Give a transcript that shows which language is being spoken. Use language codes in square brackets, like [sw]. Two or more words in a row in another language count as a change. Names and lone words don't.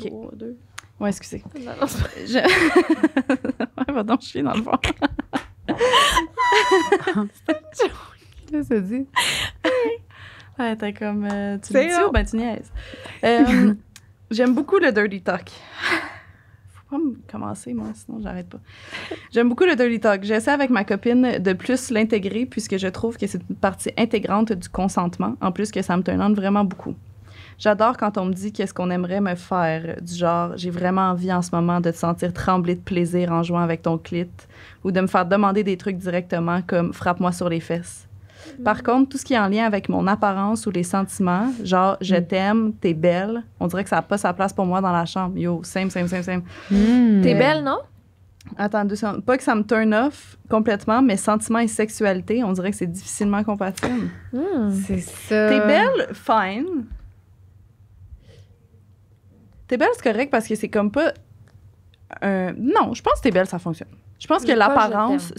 [fr] 3, 2. Ouais, excusez. Non, non, c'est pas- Ouais, va donc chier dans le fond. Qu'est-ce que ça dit? Ouais, t'es comme... tu C'est le dis long. ou ben tu niaises? J'aime beaucoup le [en] dirty talk. [fr] Faut pas me commencer, moi, sinon j'arrête pas. J'aime beaucoup le [en] dirty talk. [fr] J'essaie avec ma copine de plus l'intégrer puisque je trouve que c'est une partie intégrante du consentement, en plus que ça me [en] turn on [fr] vraiment beaucoup. J'adore quand on me dit qu'est-ce qu'on aimerait me faire, du genre, j'ai vraiment envie en ce moment de te sentir trembler de plaisir en jouant avec ton clit, ou de me faire demander des trucs directement comme frappe-moi sur les fesses. Par contre, tout ce qui est en lien avec mon apparence ou les sentiments, genre je t'aime, t'es belle, on dirait que ça n'a pas sa place pour moi dans la chambre. [en] Yo, same. [fr] T'es belle, non? Attends 2 secondes. Pas que ça me [en] turn off [fr] complètement, mais sentiments et sexualité, on dirait que c'est difficilement compatible. C'est ça. T'es belle, fine. T'es belle, c'est correct parce que c'est comme pas. Non, je pense que t'es belle, ça fonctionne. Je pense que Mais pas l'apparence, je t'aime.